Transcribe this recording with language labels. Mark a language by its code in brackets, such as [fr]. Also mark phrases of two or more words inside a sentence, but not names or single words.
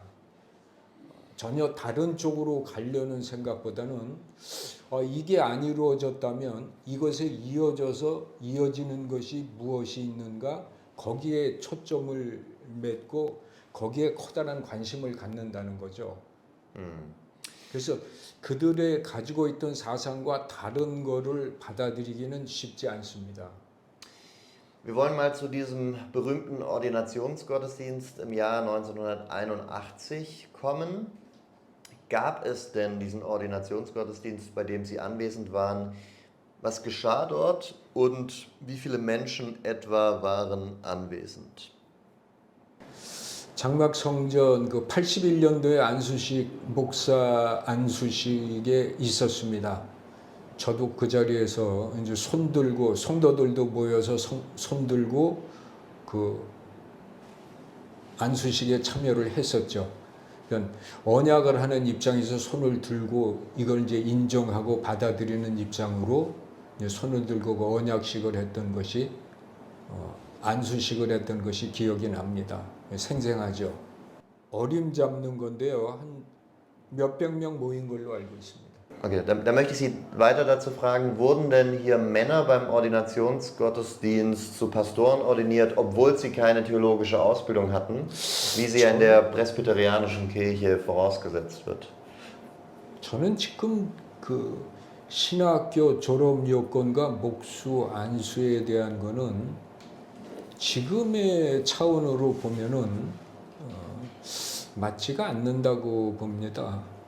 [ko] 전혀 다른 쪽으로 가려는 생각보다는 이게 안 이루어졌다면 이것에 이어져서 이어지는 것이 무엇이 있는가, 거기에 초점을 맺고 거기에 커다란 관심을 갖는다는 거죠. 그래서 그들의 가지고 있던 사상과 다른 거를 받아들이기는 쉽지 않습니다. [de] Wir wollen mal zu diesem berühmten Ordinationsgottesdienst im Jahr 1981 kommen. Gab es denn diesen Ordinationsgottesdienst, bei dem Sie anwesend waren? Was geschah dort und wie viele Menschen etwa waren anwesend? [ko] 장막성전 그 81년도에 안수식 목사 안수식에 있었습니다. 저도 그 자리에서 이제 손 들고 성도들도 모여서 손 들고 그 안수식에 참여를 했었죠. 그러니까 언약을 하는 입장에서 손을 들고 이걸 이제 인정하고 받아들이는 입장으로 이제 손을 들고 그 언약식을 했던 것이 안수식을 했던 것이 기억이 납니다. 생생하죠. 어림 잡는 건데요. 한 몇백 명 모인 걸로 알고 있습니다. [de] Okay, dann möchte ich Sie weiter dazu fragen, wurden denn hier Männer beim Ordinationsgottesdienst zu Pastoren ordiniert, obwohl sie keine theologische Ausbildung hatten, wie sie ja in der presbyterianischen Kirche vorausgesetzt wird? [ko] 저는 지금 그 신학교 졸업 요건과 목수 안수에 대한 거는 지금의 차원으로 보면은 맞지가 않는다고 봅니다.